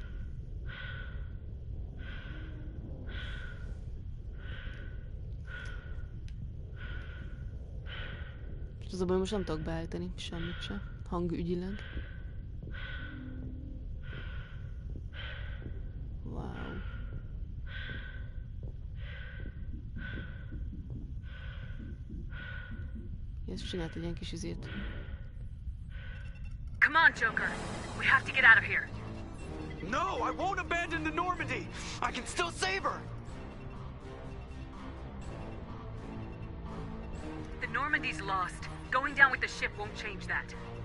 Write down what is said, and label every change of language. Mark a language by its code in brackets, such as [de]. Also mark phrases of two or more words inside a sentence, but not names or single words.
[hu] És az a baj, most nem tudok beállítani semmit se. Hangügyileg. Wow. Ez csinált egy ilyen kis izét. [en] Come on, Joker. We have to get out of here. No, I won't abandon the Normandy. I can still save her. The Normandy's lost. Going down with the ship won't change that.